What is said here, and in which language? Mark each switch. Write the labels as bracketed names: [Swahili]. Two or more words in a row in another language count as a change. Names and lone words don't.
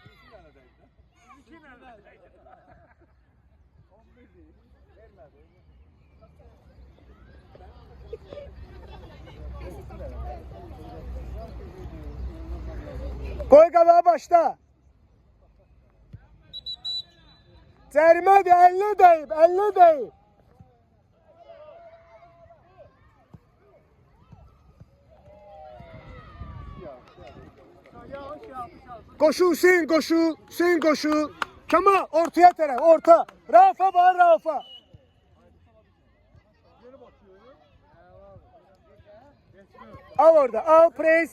[Azerbaijani] Qoy qabağa başla. Cərimədir, əlinə dəyib, əlinə dəyib. [Turkish] Koşu Hüseyin, koşu. Hüseyin koşu. [Azerbaijani] Kemal ortaya tərəf, orta. Rafa var, Rafa. Al orada, al pres.